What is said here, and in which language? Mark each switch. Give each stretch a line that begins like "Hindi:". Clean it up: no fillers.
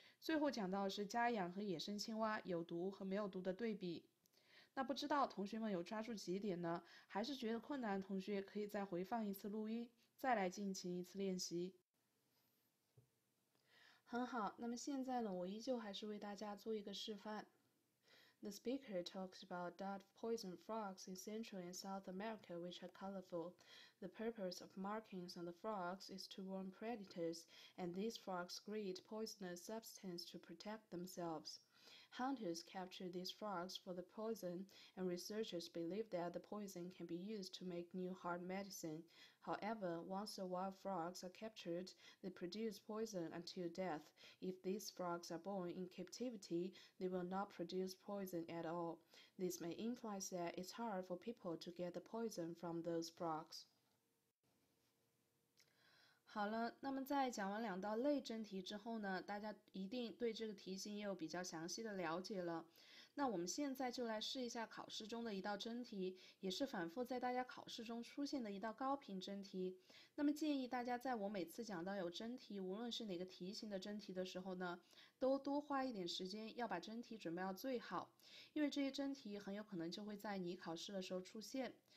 Chinese: 最后讲到的是家养和野生青蛙有毒和没有毒的对比。那不知道同学们有抓住几点呢？还是觉得困难的同学可以再回放一次录音，再来进行一次练习。很好，那么现在呢，我依旧还是为大家做一个示范。
English: The speaker talks about dart poison frogs in Central and South America which are colorful. The purpose of markings on the frogs is to warn predators, and these frogs secrete poisonous substance to protect themselves. Hunters capture these frogs for the poison, and researchers believe that the poison can be used to make new heart medicine. However, once the wild frogs are captured, they produce poison until death. If these frogs are born in captivity, they will not produce poison at all. This may imply that it's hard for people to get the poison from those frogs.
Chinese: 好了，那么在讲完2道类真题之后呢，大家一定对这个题型也有比较详细的了解了。那我们现在就来试一下考试中的一道真题，也是反复在大家考试中出现的一道高频真题。那么建议大家在我每次讲到有真题，无论是哪个题型的真题的时候呢，都多花一点时间，要把真题准备到最好，因为这些真题很有可能就会在你考试的时候出现。